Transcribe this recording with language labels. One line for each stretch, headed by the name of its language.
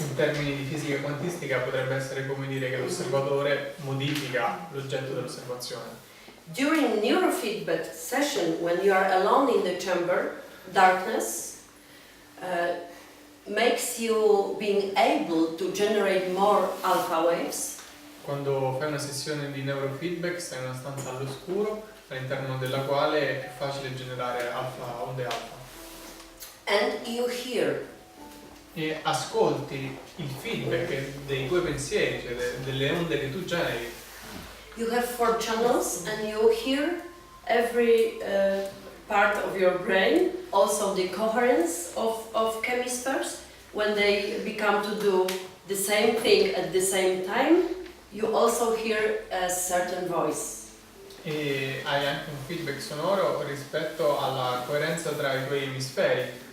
Italian: In termini di fisica quantistica potrebbe essere come dire che l'osservatore modifica l'oggetto dell'osservazione.
English: During neurofeedback session, when you are alone in the chamber, darkness makes you being able to generate more alpha waves.
Italian: Quando fai una sessione di neurofeedback stai in una stanza all'oscuro all'interno della quale è più facile generare onde alfa.
English: And you hear.
Italian: E ascolti il feedback dei tuoi pensieri, cioè delle onde che tu generi.
English: You have 4 channels and you hear every part of your brain, also the coherence of hemispheres. When they become to do the same thing at the same time, you also hear a certain voice.
Italian: E hai anche un feedback sonoro rispetto alla coerenza tra i tuoi emisferi.